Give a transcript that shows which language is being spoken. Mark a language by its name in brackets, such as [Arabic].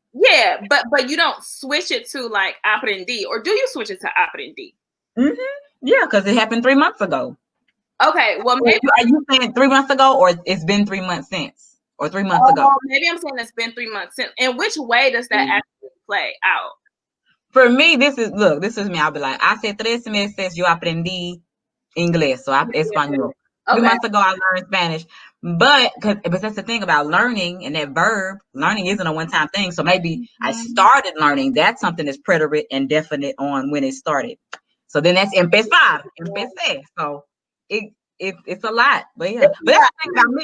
[English] Yeah, but you don't switch it to like aprendí, or do you switch it to aprendí? Yeah, because it happened 3 months ago. Okay, well, maybe are you saying 3 months ago, or it's been 3 months since, or 3 months ago? Maybe I'm saying it's been 3 months since. In which way does that actually play out? For me, this is me. I'll be like, [Spanish] hace 3 meses yo aprendí inglés, [English] so [Spanish] español. [English] 3 months ago, I learned Spanish. But that's the thing about learning, and that verb, learning isn't a one-time thing. So maybe I started learning. That's something that's preterite and definite on when it started. So then that's empezar, empecé. So it's a lot. But yeah. But that's the thing about me.